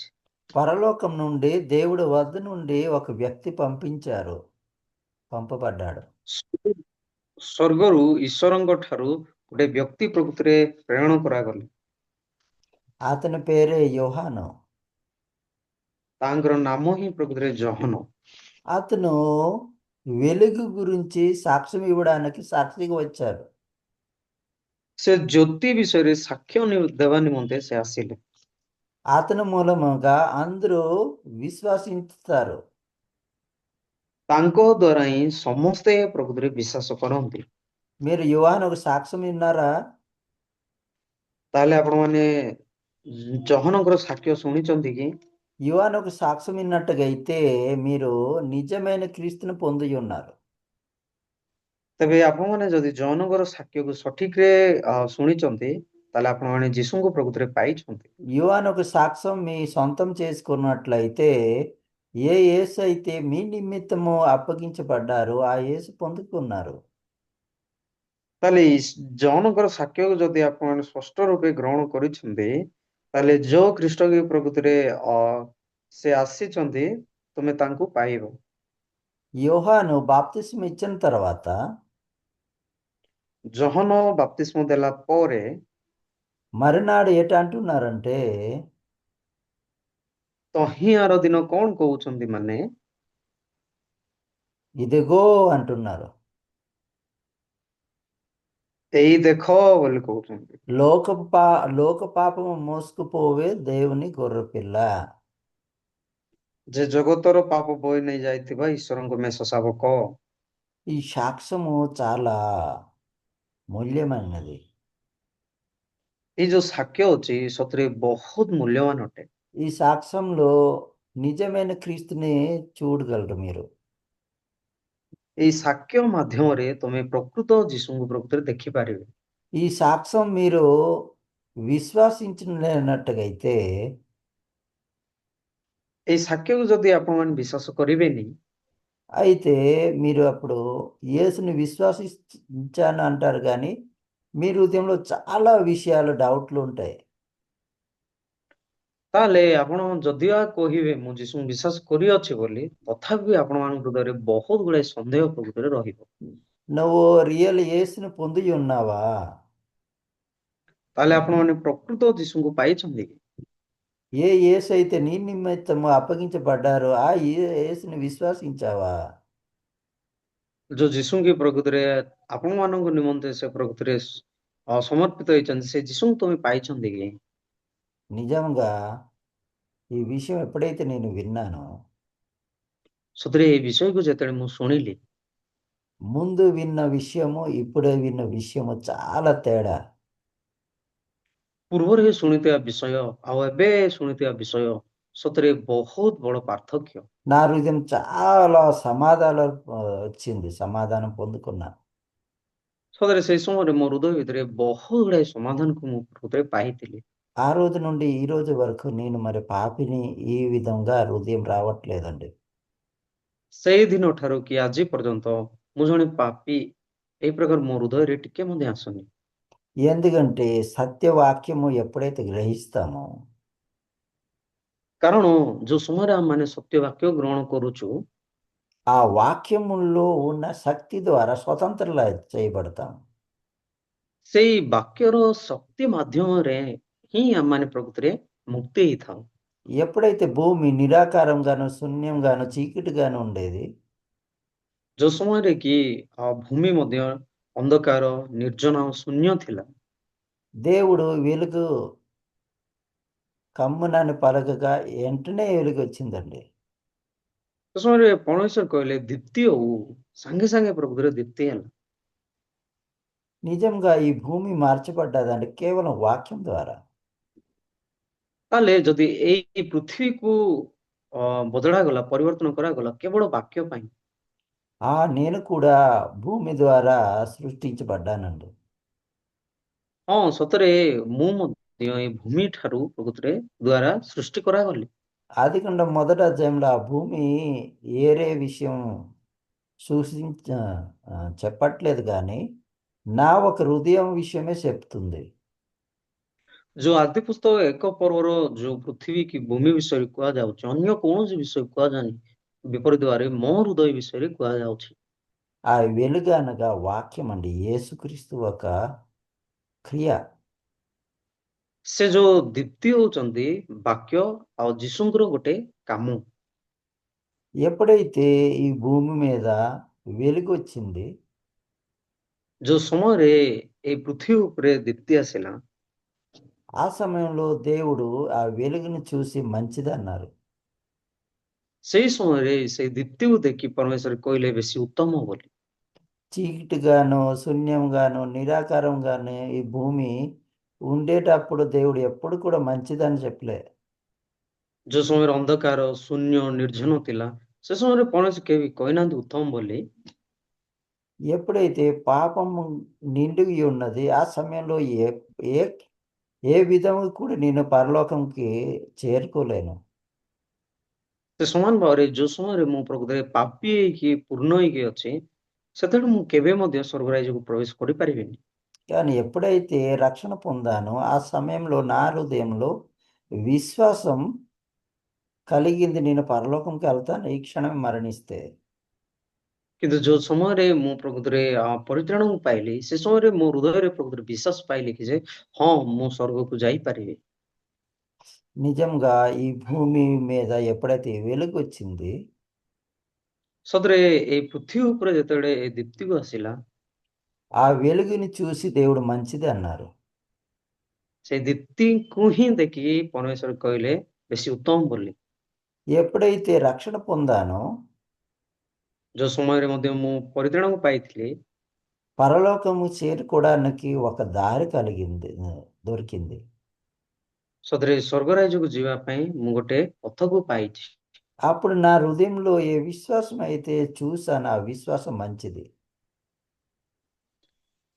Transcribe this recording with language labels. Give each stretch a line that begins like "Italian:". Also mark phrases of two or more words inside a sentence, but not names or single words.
Telugu: పరలోకం నుండి దేవుడి వద్ద నుండి ఒక వ్యక్తి పంపబడ్డాడు.
Odia: ସ୍ୱର୍ଗରୁ ଈଶ୍ୱରଙ୍କ ଠାରୁ ଗୋଟେ ବ୍ୟକ୍ତି ପ୍ରକୃତିରେ ପ୍ରେରଣ କରାଗଲେ।
Telugu: అతని పేరే యోహాను.
Odia: ତାଙ୍କର ନାମ ହିଁ ପ୍ରକୃତିରେ ଜହନ।
Telugu: అతను వెలుగు గురించి సాక్ష్యం ఇవ్వడానికి సాక్షిగా వచ్చారు.
Odia: ସେ ଜ୍ୟୋତି ବିଷୟରେ ସାକ୍ଷ୍ୟ ଦେବା ନିମନ୍ତେ ସେ ଆସିଲେ।
Telugu: అతని మూలముగా అందరూ విశ్వసిస్తారు.
Odia: ତାଙ୍କ ଦ୍ୱାରା ହିଁ ସମସ୍ତେ ପ୍ରକୃତିରେ ବିଶ୍ୱାସ କରନ୍ତି।
Telugu: మీరు యోహాను ఒక సాక్ష్యం విన్నారా?
Odia: ତାହେଲେ ଆପଣମାନେ ଜହନଙ୍କର ସାକ୍ଷ୍ୟ ଶୁଣିଛନ୍ତି କି?
Telugu: యోహాను ఒక సాక్ష్యం విన్నట్టుగా అయితే మీరు నిజమైన క్రీస్తుని పొంది ఉన్నారు.
Odia: ତେବେ ଆପଣମାନେ ଯଦି ଜହନଙ୍କର ସାକ୍ଷ୍ୟକୁ ସଠିକରେ ଶୁଣିଛନ୍ତି, ତାହେଲେ ଆପଣମାନେ ଯୀଶୁଙ୍କୁ ପ୍ରକୃତିରେ ପାଇଛନ୍ତି।
Telugu: యోహాను ఒక సాక్ష్యం మీ సొంతం చేసుకున్నట్లయితే ఏ యేసు అయితే మీ నిమిత్తము అప్పగించబడ్డారో ఆ యేసు పొందుకున్నారు.
Odia: ତାହେଲେ ଜହନଙ୍କର ସାକ୍ଷ୍ୟକୁ ଯଦି ଆପଣମାନେ ସ୍ପଷ୍ଟ ରୂପେ ଗ୍ରହଣ କରିଛନ୍ତି, ତାହେଲେ ଯୋଉ ଖ୍ରୀଷ୍ଟ କି ପ୍ରକୃତିରେ ସେ ଆସିଛନ୍ତି, ତୁମେ ତାଙ୍କୁ ପାଇବ।
Telugu: యోహాను బాప్తిస్మం ఇచ్చిన తర్వాత
Odia: ଜହନ ବାପ୍ତିସ୍ମ ଦେଲା ପରେ
Telugu: మరునాడు ఏటంటున్నారంటే
Odia: ତହିଁ ଆର ଦିନ କଣ କହୁଛନ୍ତି, ମାନେ
Telugu: ఇదిగో అంటున్నారు.
Odia: ଏଇ ଦେଖ ବୋଲି କହୁଛନ୍ତି।
Telugu: లోక పాపము మోసుకుపోవే దేవుని గొర్రెపిల్ల.
Odia: ଯେ ଜଗତର ପାପ ବୋହି ନେଇ ଯାଇଥିବା ଈଶ୍ୱରଙ୍କ ମେଷ ଶାବକ।
Telugu: ఈ సాక్ష్యము చాలా మూల్యమైనది.
Odia: ଏଇ ଯୋଉ ସାକ୍ଷ୍ୟ ଅଛି ସତରେ ବହୁତ ମୂଲ୍ୟବାନ ଅଟେ।
Telugu: ఈ సాక్ష్యంలో నిజమైన క్రీస్తుని చూడగలరు మీరు.
Odia: ଏଇ ସାକ୍ଷ୍ୟ ମାଧ୍ୟମରେ ତମେ ପ୍ରକୃତ ଯୀଶୁଙ୍କୁ ପ୍ରକୃତରେ ଦେଖିପାରିବେ।
Telugu: ఈ సాక్ష్యం మీరు విశ్వసించినట్టుగైతే
Odia: ଏଇ ସାକ୍ଷ୍ୟକୁ ଯଦି ଆପଣମାନେ ବିଶ୍ୱାସ କରିବେନି,
Telugu: అయితే మీరు అప్పుడు యేసుని విశ్వసించాను అంటారు కానీ మీ హృదయంలో చాలా విషయాలు డౌట్లు ఉంటాయి.
Odia: ତାହେଲେ ଆପଣ ଯଦିବା କହିବେ ମୁଁ ଯୀଶୁଙ୍କୁ ବିଶ୍ୱାସ କରିଅଛି ବୋଲି, ତଥାପି ଆପଣମାନଙ୍କ ହୃଦୟରେ ବହୁତ ଗୁଡାଏ ସନ୍ଦେହ ପ୍ରକୃତରେ ରହିବ।
Telugu: నువ్వు రియల్ యేసుని పొంది ఉన్నావా?
Odia: ତାହେଲେ ଆପଣମାନେ ପ୍ରକୃତ ଯୀଶୁଙ୍କୁ ପାଇଛନ୍ତି କି?
Telugu: ఏ యేసు అయితే నీ నిమిత్తము అప్పగించబడ్డారో ఆ యేసుని విశ్వసించావా?
Odia: ଯୋଉ ଯୀଶୁ କି ପ୍ରକୃତରେ ଆପଣମାନଙ୍କ ନିମନ୍ତେ ସେ ପ୍ରକୃତରେ ସମର୍ପିତ ହେଇଛନ୍ତି, ସେ ଯୀଶୁଙ୍କୁ ତମେ ପାଇଛନ୍ତି କି?
Telugu: నిజంగా ఈ విషయం ఎప్పుడైతే నేను విన్నానో
Odia: ସତରେ ଏଇ ବିଷୟକୁ ଯେତେବେଳେ ମୁଁ ଶୁଣିଲି,
Telugu: ముందు విన్న విషయము ఇప్పుడే విన్న విషయము చాలా తేడా.
Odia: ପୂର୍ବରେ ଶୁଣିଥିବା ବିଷୟ ଆଉ ଏବେ ଶୁଣିଥିବା ବିଷୟ ସତରେ ବହୁତ ବଡ ପାର୍ଥକ୍ୟ।
Telugu: నా హృదయం చాలా సమాధానం వచ్చింది, సమాధానం పొందుకున్నా.
Odia: ସତରେ ସେଇ ସମୟରେ ମୋ ହୃଦୟ ଭିତରେ ବହୁତ ଗୁଡାଏ ସମାଧାନକୁ ମୁଁ ହୃଦୟ ପାଇଥିଲି।
Telugu: ఆ రోజు నుండి ఈ రోజు వరకు నేను మరి పాపిని ఈ విధంగా హృదయం రావట్లేదండి.
Odia: ସେଇ ଦିନ ଠାରୁ କି ଆଜି ପର୍ଯ୍ୟନ୍ତ ମୁଁ ଜଣେ ପାପୀ ଏଇ ପ୍ରକାର ମୋ ହୃଦୟରେ ଟିକେ ମଧ୍ୟ ଆସୁନି।
Telugu: ఎందుకంటే సత్యవాక్యము ఎప్పుడైతే గ్రహిస్తామో
Odia: କାରଣ ଯୋଉ ସମୟରେ ଆମମାନେ ସତ୍ୟ ବାକ୍ୟ ଗ୍ରହଣ କରୁଛୁ,
Telugu: ఆ వాక్యముల్లో ఉన్న శక్తి ద్వారా స్వతంత్రులు చేయబడతాం.
Odia: ସେଇ ବାକ୍ୟର ଶକ୍ତି ମାଧ୍ୟମରେ ହିଁ ଆମମାନେ ପ୍ରକୃତରେ ମୁକ୍ତି ହେଇଥାଉ।
Telugu: ఎప్పుడైతే భూమి నిరాకారంగాను శూన్యంగాను చీకటిగాను ఉండేది
Odia: ଯୋଉ ସମୟରେ କି ଭୂମି ମଧ୍ୟ ଅନ୍ଧକାର, ନିର୍ଜନ, ଶୂନ୍ୟ ଥିଲା,
Telugu: దేవుడు వెలుగు కమ్మునని పలకగా వెంటనే వెలుగు వచ్చిందండి.
Odia: ସେ ସମୟରେ ପରମେଶ୍ୱର କହିଲେ ଦୀପ୍ତି ହଉ, ସାଙ୍ଗେ ସାଙ୍ଗେ ପ୍ରକୃତରେ ଦୀପ୍ତି ହେଲା।
Telugu: నిజంగా ఈ భూమి మార్చబడ్డదండి కేవలం వాక్యం ద్వారా.
Odia: ତାହେଲେ ଯଦି ଏଇ ପୃଥିବୀକୁ ବଦଳାଗଲା, ପରିବର୍ତ୍ତନ କରାଗଲା କେବଳ ବାକ୍ୟ ପାଇଁ,
Telugu: నేను కూడా భూమి ద్వారా సృష్టించబడ్డానండి.
Odia: ହଁ ସତରେ ମୁଁ ମଧ୍ୟ ଏଇ ଭୂମି ଠାରୁ ପ୍ରକୃତରେ ଦ୍ଵାରା ସୃଷ୍ଟି କରାଗଲି।
Telugu: ఆదికాండం మొదటి అధ్యాయంలో ఆ భూమి ఏరే విషయం సూచించ చెప్పట్లేదు కానీ నా ఒక హృదయం విషయమే చెప్తుంది.
Odia: ଯୋଉ ଆଦି ପୁସ୍ତକ 1 ପର୍ବର ଯୋଉ ପୃଥିବୀ କି ଭୂମି ବିଷୟରେ କୁହାଯାଉଛି, ଅନ୍ୟ କୌଣସି ବିଷୟ କୁହାଯାଉନି, ବିପରୀତ ଭାବରେ ମୋ ହୃଦୟ ବିଷୟରେ କୁହାଯାଉଛି।
Telugu: ఆ వెలుగు అనగా వాక్యం అండి, యేసుక్రీస్తు ఒక క్రియ.
Odia: ସେ ଯୋଉ ଦୀପ୍ତି ହଉଛନ୍ତି ବାକ୍ୟ ଆଉ ଯୀଶୁଙ୍କର ଗୋଟେ କାମ।
Telugu: ఎప్పుడైతే ఈ భూమి మీద వెలుగు వచ్చింది
Odia: ଯୋଉ ସମୟରେ ଏଇ ପୃଥିବୀ ଉପରେ ଦୀପ୍ତି ଆସିଲା,
Telugu: ఆ సమయంలో దేవుడు ఆ వెలుగును చూసి మంచిదన్నారు.
Odia: ସେଇ ସମୟରେ ସେଇ ଦୀପ୍ତିକୁ ଦେଖି ପରମେଶ୍ୱର କହିଲେ ବେଶୀ ଉତ୍ତମ ବୋଲି।
Telugu: చీకటిగాను శూన్యంగాను నిరాకారంగాను ఈ భూమి ఉండేటప్పుడు దేవుడు ఎప్పుడు కూడా మంచిదని చెప్పలే.
Odia: ଯୋଉ ସମୟରେ ଅନ୍ଧକାର, ଶୂନ୍ୟ, ନିର୍ଜନ ଥିଲା, ସେ ସମୟରେ କୌଣସି କେହି କହିନାହାନ୍ତି ଉତ୍ତମ ବୋଲି।
Telugu: ఎప్పుడైతే పాపము నిండి ఉన్నది ఆ సమయంలో ఏ ఏ ఏ విధంగా కూడా నేను పరలోకంకి చేరుకోలేను.
Odia: ସେ ସମାନ ଭାବରେ ଯୋଉ ସମୟରେ ମୁଁ ପ୍ରକୃତରେ ପାପୀ ହେଇକି ପୂର୍ଣ୍ଣ ହେଇକି ଅଛି, ସେତେବେଳେ ମୁଁ କେବେ ମଧ୍ୟ ସ୍ୱର୍ଗରାଜ୍ୟକୁ ପ୍ରବେଶ କରିପାରିବିନି।
Telugu: కానీ ఎప్పుడైతే రక్షణ పొందానో ఆ సమయంలో నా హృదయంలో విశ్వాసం కలిగింది, నేను పరలోకంకి వెళ్తాను ఈ క్షణమే మరణిస్తే.
Odia: କିନ୍ତୁ ଯୋଉ ସମୟରେ ମୁଁ ପ୍ରକୃତରେ ପରିତ୍ରାଣକୁ ପାଇଲି, ସେ ସମୟରେ ମୋ ହୃଦୟରେ ପ୍ରକୃତରେ ବିଶ୍ୱାସ ପାଇଲି କି ଯେ ହଁ ମୁଁ ସ୍ୱର୍ଗକୁ ଯାଇପାରିବି।
Telugu: నిజంగా ఈ భూమి మీద ఎప్పుడైతే వెలుగు వచ్చింది
Odia: ସତରେ ଏଇ ପୃଥିବୀ ଉପରେ ଯେତେବେଳେ ଏ ଦୀପ୍ତିକୁ ଆସିଲା,
Telugu: ఆ వెలుగుని చూసి దేవుడు మంచిది అన్నారు.
Odia: ସେଇ ଦୀପ୍ତିକୁ ହିଁ ଦେଖିକି ପରମେଶ୍ୱର କହିଲେ ବେଶୀ ଉତ୍ତମ ବୋଲି।
Telugu: ఎప్పుడైతే రక్షణ పొందానో
Odia: ଯୋଉ ସମୟରେ ମଧ୍ୟ ମୁଁ ପରିତ୍ରାଣକୁ ପାଇଥିଲି,
Telugu: పరలోకము చేరుకోవడానికి ఒక దారి కలిగింది, దొరికింది.
Odia: ସତରେ ସ୍ୱର୍ଗରାଜ୍ୟକୁ ଯିବା ପାଇଁ ମୁଁ ଗୋଟେ ପଥକୁ ପାଇଛି।
Telugu: అప్పుడు నా హృదయంలో ఏ విశ్వాసం అయితే చూసానో ఆ విశ్వాసం మంచిది.